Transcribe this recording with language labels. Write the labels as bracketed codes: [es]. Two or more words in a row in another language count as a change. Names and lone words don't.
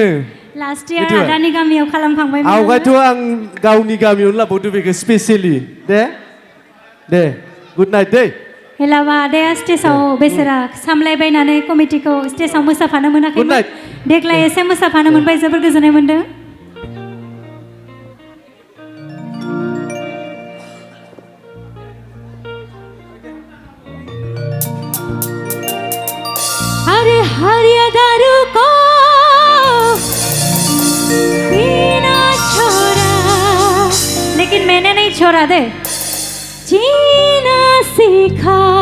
[en] last year [brx] आदानि गामियाव खालामखांबाय आवगायथ' आं गावनि गामियावनो लाबावदो बेखौ [en] specially the good night [brx] दै हेलाबा आदाया स्टेजाव बेसेरा सामलायबायनानै कमिटिखौ स्टेजाव मोसाफानो मोनाखैमोन देग्लाय एसे मोसाफानो मोनबाय जोबोर गोजोननाय मोनदों [hi] अरे हरिया दारू को पीना छोड़ा लेकिन मैंने नहीं छोड़ा दे जीना सीखा